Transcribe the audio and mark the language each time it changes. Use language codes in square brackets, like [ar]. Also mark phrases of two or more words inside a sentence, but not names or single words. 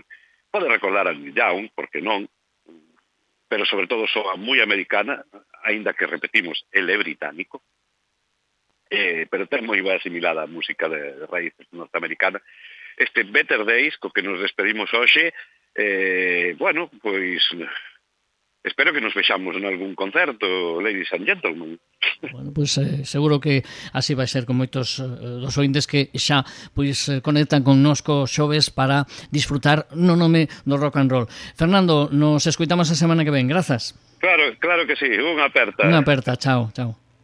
[gl] Pode recordar a Neil Young, porque non, pero sobre todo soa moi americana, aínda que repetimos, ele é británico, pero ten moi asimilada a música de raíces norteamericana. Este Better Days, co que nos despedimos hoxe, Bueno, pois espero que nos vexamos en algún concerto, [en] ladies and gentlemen. [gl] Bueno, pois seguro que así vai ser con moitos dos ointes que xa pois conectan connosco xoves para disfrutar no nome do [en] rock and roll. [gl] Fernando, nos escoitamos a semana que ven. Grazas. Claro que sí, unha aperta. Unha aperta, chao, chao.